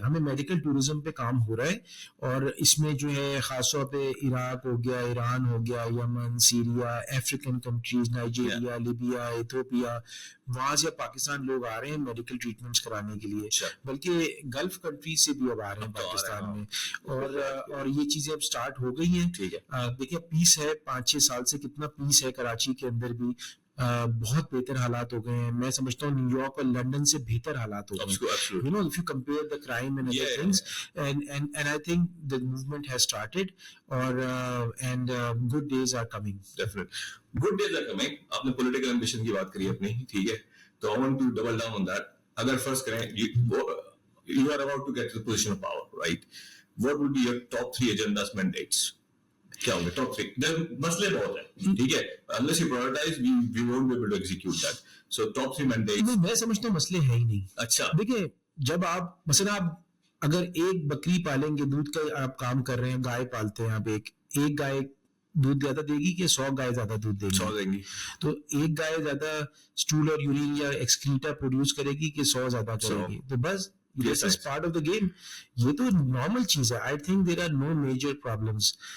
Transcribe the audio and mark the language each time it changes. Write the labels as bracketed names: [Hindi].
[Hindi] हमें medical tourism पे काम हो रहा है और इसमें जो है खास तौर पे इराक हो गया, ईरान हो गया, Yemen, Syria, African countries, Nigeria, Libya, Ethiopia, वहां से पाकिस्तान लोग आ रहे हैं मेडिकल ट्रीटमेंट्स कराने के लिए, बल्कि गल्फ कंट्रीज से भी अब आ रहे हैं पाकिस्तान में. और ये चीजें अब स्टार्ट हो गई हैं. देखिए पीस है, 5-6 साल से कितना पीस है कराची के अंदर भी. बहुत बेहतर हालात हो गए हैं. मैं समझता हूँ न्यूयॉर्क और लंदन से बेहतर हालात हो गए हैं. [English] You know, if you compare the crime and other things, and I think the movement has started, and good days are coming. Definitely, good days are coming. [Hindi] आपने [English] political ambition [Hindi] की बात करी अपनी, ठीक है? [English] तो I want to double down on that. अगर first करें, you are about to get to the position of power, right? What would be your top 3 agendas, mandates? [Hindi] क्या होंगे टॉप 3? मसले बहुत हैं, ठीक है? [English] Unless you prioritize, we won't be able to execute that. So top 3 mandates. [Hindi] नहीं, मैं समझता हूँ मसले है ही नहीं. अच्छा, देखिए जब आप मसला आप अगर एक बकरी पालेंगे, दूध का आप काम कर रहे हैं, गाय पालते हैं आप, एक गाय दूध ज्यादा देगी कि 100 गाय ज्यादा दूध देगी? 100 देंगी. तो एक गाय ज्यादा स्टूल और यूरिन या एक्सक्रीटा प्रोड्यूस करेगी कि 100 ज्यादा करेगी? तो बस [English] this is part of the game. [Hindi] ये तो नॉर्मल चीज है. [English] I think there are no major problems.